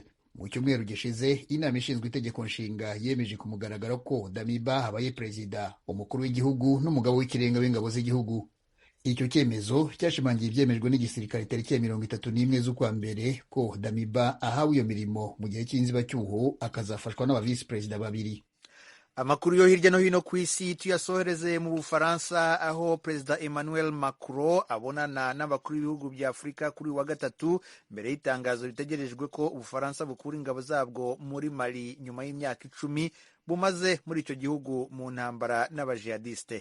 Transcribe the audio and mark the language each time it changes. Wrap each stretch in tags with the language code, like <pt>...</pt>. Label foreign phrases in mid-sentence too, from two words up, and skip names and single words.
<rw>Mu cyumweru gishize, inama ishinzwe itegeko nshinga yemeje ku mugaragaro ko Damiba habaye perezida, umukuru w'igihugu n'umugabo w'ikirenga w'ingabo z'igihugu. Icyo cyemezo cyashimangiye ibyemejwe n'igisirikare tariki ya 31 z'ukwa mbere ko Damiba ahawe iyo mirimo mu gihe cy'inzibacyuho, akazafashwa n'abavisi perezida babiri. Amakuru yo hirya no hino ku isi tuyasohereze mu Bufaransa, aho Perezida Emmanuel Macron abonana n'abakuru b'ibihugu bya Afurika kuri wa gatatu mbere y'itangazo ritegerejwe ko Ubufaransa bukura ingabo zabwo muri Mali nyuma y'imyaka 10 bumaze muri icyo gihugu mu ntambara n'abajihadiste.</rw>